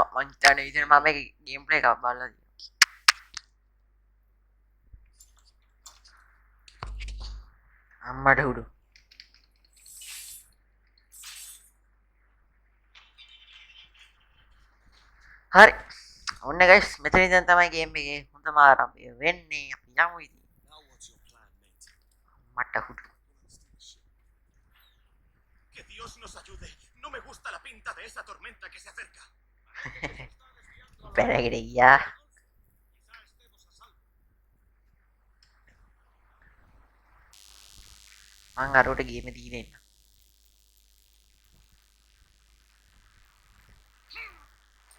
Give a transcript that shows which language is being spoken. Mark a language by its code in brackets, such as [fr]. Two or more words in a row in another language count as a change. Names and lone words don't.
[si] මං හිතන්නේ විදිහට මම මේක [en] game play [si] එකක් බලලා තියෙනවා. අම්මට උඩු. හරි. ඔන්න ගයිස් මෙතන ඉඳන් තමයි ගේම් එකේ හොඳම ආරම්භය වෙන්නේ. අපි යමු ඉතින්. [en] Now what's your plan, mate? [si] මට උඩු. [es] Que Dios nos ayude. No me gusta la pinta de esa tormenta que se acerca. [si] බැනගෙන ගියා. මං අරවට ගේම දීලා ඉන්න.